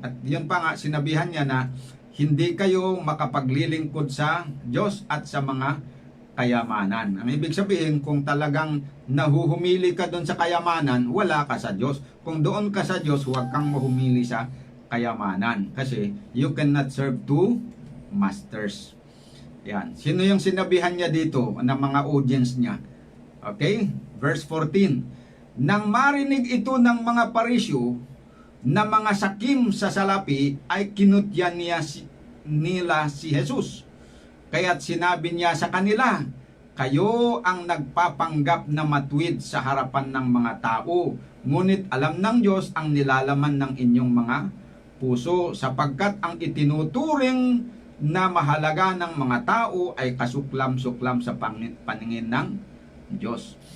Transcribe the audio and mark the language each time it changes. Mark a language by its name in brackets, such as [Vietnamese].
[Filipino] At yun pa nga, sinabihan niya na hindi kayo makapaglilingkod sa Diyos at sa mga kayamanan. Ang ibig sabihin, kung talagang nahuhumili ka doon sa kayamanan, wala ka sa Diyos. Kung doon ka sa Diyos, huwag kang mahumili sa kayamanan. [English] Kasi you cannot serve two masters. [Filipino] Yan. Sino yung sinabihan niya dito ng mga audience niya? Okay? Verse 14. Nang marinig ito ng mga Parisyo na mga sakim sa salapi, ay kinutyan nila si Jesus. Kaya't sinabi niya sa kanila, kayo ang nagpapanggap na matuwid sa harapan ng mga tao, ngunit alam ng Diyos ang nilalaman ng inyong mga puso, sapagkat ang itinuturing na mahalaga ng mga tao ay kasuklam-suklam sa paningin ng Diyos.